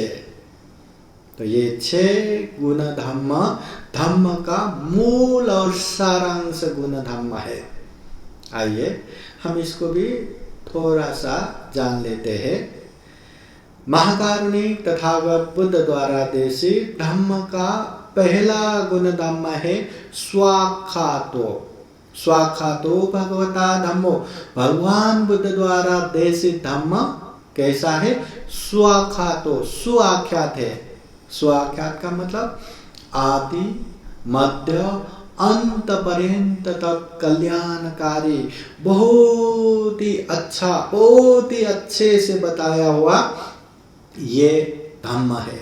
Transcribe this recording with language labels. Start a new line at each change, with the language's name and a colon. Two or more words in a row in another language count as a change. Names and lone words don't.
Hindi: तो ये 6 गुण धम्म का मूल और सारांश गुण धम्म है। आइए हम इसको भी थोड़ा सा जान लेते हैं। महाकारुणिक तथागत बुद्ध द्वारा देशित धम्म का पहला गुण धम्म है स्वाखातो।
Pali: स्वाखातो भगवता धम्मो,
Hindi: भगवान बुद्ध द्वारा देशित धम्म कैसा है? स्वाखातो, सुआख्यात है। स्वाख्यात का मतलब आदि मध्य अंत पर्यंत तक कल्याणकारी, बहुत ही अच्छा, बहुत ही अच्छे से बताया हुआ ये धम्म है।